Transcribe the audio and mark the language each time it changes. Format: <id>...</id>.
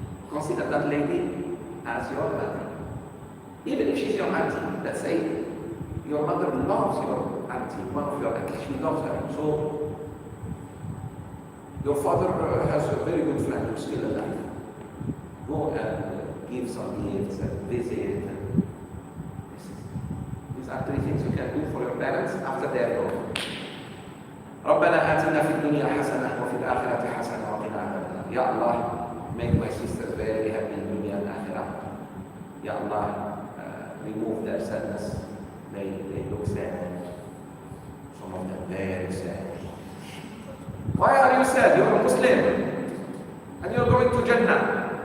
<en>Consider that lady as your mother. Even if she's your auntie, let's say your mother loves your auntie, one of your aunties, she loves her. So your father has a very good friend who's still alive. Go and give some gifts and visit. These are three things you can do for your parents after they are gone.</en> <ar>ربنا آتنا في الدنيا حسنة وفي الآخرة حسنة وقنا عذاب النار.</ar> <en>Ya Allah, make my sisters very happy in dunya and akhirah. Ya Allah, remove their sadness. They look sad. Some of them very sad. Why are you sad? You're a Muslim and you're going to Jannah.</en>